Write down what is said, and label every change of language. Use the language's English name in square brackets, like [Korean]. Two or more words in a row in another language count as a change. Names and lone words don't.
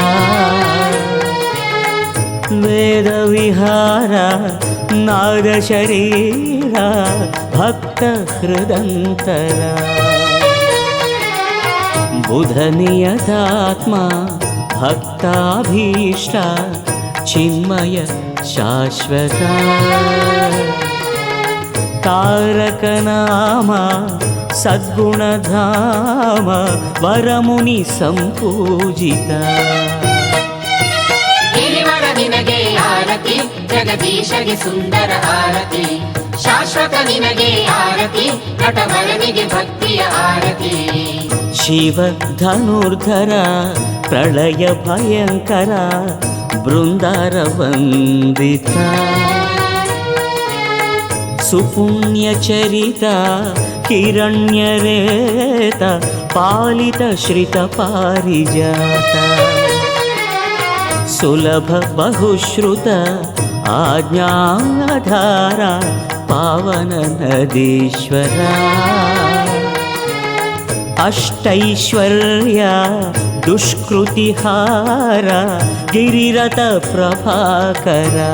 [Sanskrit] ವೇದ ವಿಹಾರ ನಾದ ಶರೀರ ಭಕ್ತ ಹೃದಂತರ ಬುಧ ನಿಯತಾತ್ಮ ಭಕ್ತಾಭೀಷ್ಟ ಚಿನ್ಮಯ ಶಾಶ್ವತ ತಾರಕ ನಾಮ ಸದ್ಗುಣಧಾಮ ವರಮುನಿ ಸಂಪೂಜಿತ. [Kannada] ನಿನಗೆ ಆರತಿ ಜಗದೀಶಗೆ ಸುಂದರ ಆರತಿ ಶಾಶ್ವತ ನಿನಗೆ ಆರತಿ ನಟವರನಿಗೆ ಭಕ್ತಿಯ ಆರತಿ. [Sanskrit] ಶಿವ ಧನುರ್ಧರ ಪ್ರಳಯ ಭಯಂಕರ ಬೃಂದಾರ ವಂದಿತ ಸುಪುಣ್ಯ ಚರಿತ ಹಿರಣ್ಯರೇತ ಪಾಲಿತ ಶ್ರಿತ ಪಾರಿಜಾತ ಸುಲಭ ಬಹುಶ್ರುತ ಆಜ್ಞಾಧಾರ ಪಾವನ ನದೀಶ್ವರ ಅಷ್ಟೈಶ್ವರ್ಯ ದುಷ್ಕೃತಿಹಾರ ಗಿರಿರಥ ಪ್ರಭಾಕರ.